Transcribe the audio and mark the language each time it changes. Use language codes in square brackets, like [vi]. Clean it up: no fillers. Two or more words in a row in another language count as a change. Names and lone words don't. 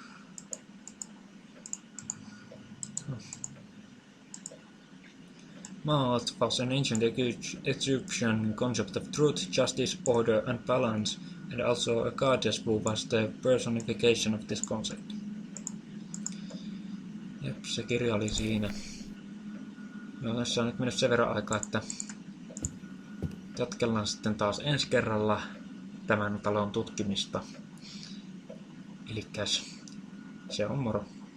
[en] Ma'at was an ancient Egyptian concept of truth, justice, order, and balance, and also a goddess who was the personification of this concept. [fi] Jep, se kirja oli siinä. Joo, tässä on nyt mennyt sen verran aikaa, että jatkellaan sitten taas ensi kerralla tämän talon tutkimista. Elikkäs se on moro.